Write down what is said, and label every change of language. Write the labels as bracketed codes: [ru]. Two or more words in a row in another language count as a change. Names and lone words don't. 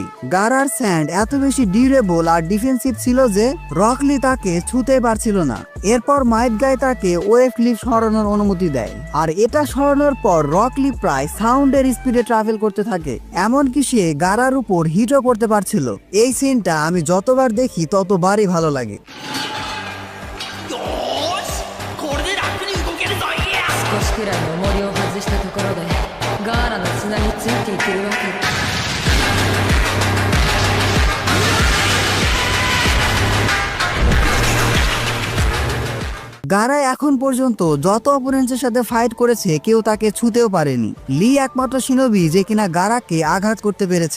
[bn] গারার স্যান্ড এত বেশি ডিউরেবল আর ডিফেন্সিভ ছিল যে রকলি তাকে ছুঁতে পারছিল না। এরপর মাইট গাই তাকে ওয়েভ ক্লিফ সরানোর অনুমতি দেয়, আর এটা সরানোর পর রকলি প্রায় সাউন্ডের স্পিডে ট্রাভেল করতে থাকে, এমনকি সে গারার উপর হিটও করতে পারছিল। এই সিনটা আমি যতবার দেখি ততবারই ভালো লাগে। [ja] 少しくらいの重りを外したところでガーラの砂についていけるわけ。 [bn] গারা এখন পর্যন্ত যত অপোনেন্টের সাথে ফাইট করেছে কেউ তাকে ছুঁতেও পারেনি। লি একমাত্র শিনোবি যে কিনা গারাকে আঘাত করতে পেরেছে।